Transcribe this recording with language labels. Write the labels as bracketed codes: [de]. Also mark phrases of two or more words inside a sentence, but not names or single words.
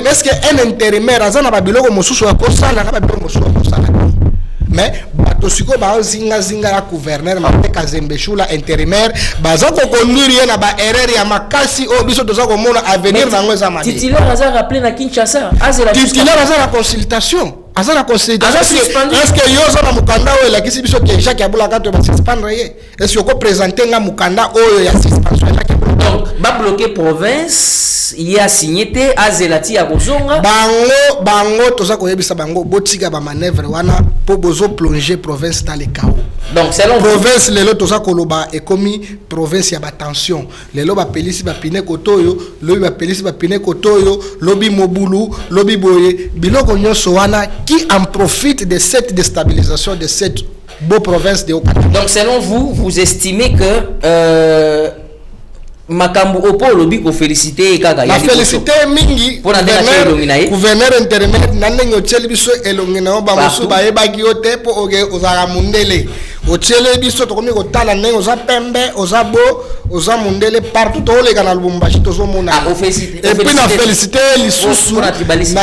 [fr] Est-ce que un intérimaire [ln] azana ba biloko mosusu ya kosala na ba biloko mosusu ya kosala mais bato siko ba zinga ya gouverneur Martin Kazembe Shula intérimaire baza ko conduire na ba erreur ya makasi o biso toza ko mona avenir na ngweza mali titulaire aza rappelé na Kinshasa titulaire aza na consultation. [fr] Est-ce que [ln] yo za na mukanda oyo la kisi biso ke Jacques Yabula kato ba suspendre ye? [fr] Est-ce que [ln] ko présenter nga mukanda oyo ya suspension Jacques Yabula? Donc ba bloquer province, [fr] il y a signé [ln] te azelati ya kozonga. Bango toza ko yebisa bango botika ba manœuvre wana po bozo plonger province [fr] dans le chaos. Donc selon [ln] province lelo toza ko loba e komi province ya ba tension. Lelo ba pelisi ba pine kotoyo, lobi ba pelisi ba pine kotoyo, lobi mobulu, lobi boye, biloko nyonso wana [fr] qui en profite de cette déstabilisation de cette beau province de Okatanga. Donc selon vous, vous estimez que Makambu Opo [ln] lobi ko féliciter kaka ya féliciter mingi [fr] pour la [ln] gouverneur intérimaire nanengo otieli biso elongi na ba mosu ba yebaki yo te po oge ozala mundele otieli biso tokomi kotala ndenge oza pembe oza bo oza mundele partout tolega na Lubumbashi tozomona [fr] et puis [ln] na féliciter lisusu na